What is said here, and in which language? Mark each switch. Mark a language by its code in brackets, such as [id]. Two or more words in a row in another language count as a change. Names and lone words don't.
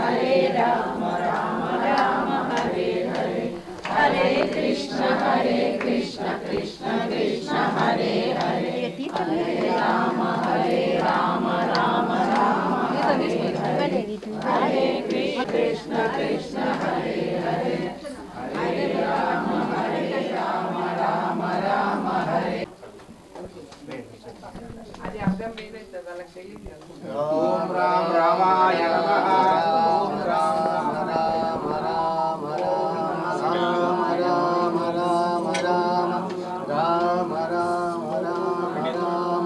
[sa] రామ రామ రామ హరే హరే హరే కృష్ణ కృష్ణ కృష్ణ హరే హరే హరే రామ రామ రామ హరే కృష్ణ కృష్ణ హరే హరే హరే రామ రామ రామ హరే. [te] అది అర్థం వేరైతే వాళ్ళకి తెలియదు కదా. [sa] ఓం రామ రామాయ నమః. ఓం రామ రామ రామ రామ రామ రామ రామ రామ రామ రామ రామ.